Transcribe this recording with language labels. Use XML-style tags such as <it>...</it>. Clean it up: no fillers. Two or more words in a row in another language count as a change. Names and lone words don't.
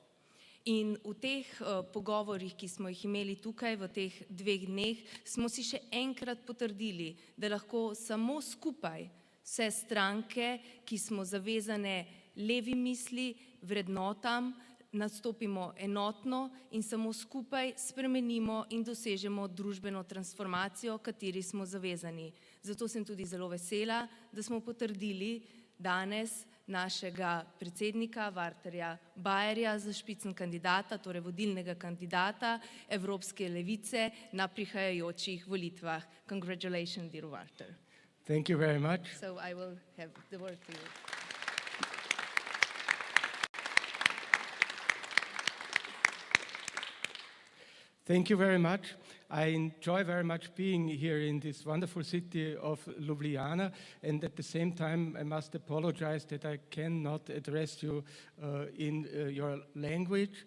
<sl>In v teh pogovorih, ki smo jih imeli tukaj v teh 2 dneh, smo si še enkrat potrdili, da lahko samo skupaj vse stranke, ki smo zavezane levi misli, vrednotam, nastopimo enotno in samo skupaj spremenimo in dosežemo družbeno transformacijo, kateri smo zavezani. Zato sem tudi zelo vesela, da smo potrdili danes našega predsednika Walterja Baierja za spitzenkandidata, torej vodilnega kandidata Evropske levice na prihajajočih volitvah.</sl> <en>Congratulations, dear Walter. Thank you very much. So I will have the word to you. Thank you very much. I enjoy very much being here in this wonderful city of Ljubljana, and at the same time I must apologize that I cannot address you in your language.</en>